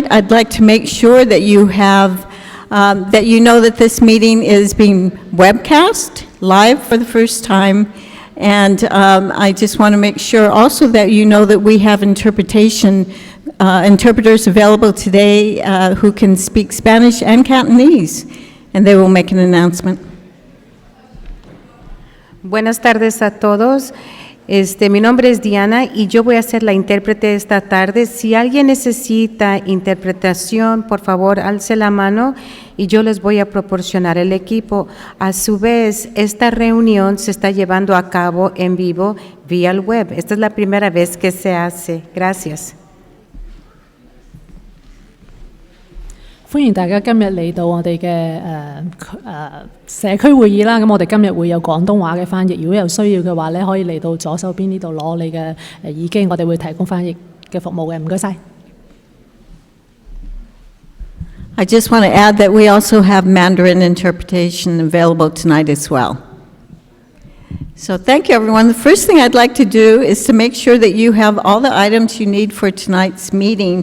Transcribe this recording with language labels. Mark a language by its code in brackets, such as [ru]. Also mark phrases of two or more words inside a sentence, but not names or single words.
[en] I'd like to make sure that you have, that you know that this meeting is being webcast live for the first time. And I just want to make sure also that you know that we have interpreters available today who can speak Spanish and Cantonese, and they will make an announcement. [es] Buenas tardes a todos. Mi nombre es Diana y yo voy a ser la intérprete esta tarde. Si alguien necesita interpretación, por favor, alce la mano y yo les voy a proporcionar el equipo. A su vez, esta reunión se está llevando a cabo en vivo vía el web. Esta es la primera vez que se hace. Gracias. [yue] 歡迎大家今日嚟到我哋嘅社區會議啦。咁我哋今日會有廣東話嘅翻譯，如果有需要嘅話咧，可以嚟到左手邊呢度攞你嘅耳機，我哋會提供翻譯嘅服務嘅。唔該晒。 [en] I just want to add that we also have Mandarin interpretation available tonight as well. So thank you, everyone. The first thing I'd like to do is to make sure that you have all the items you need for tonight's meeting.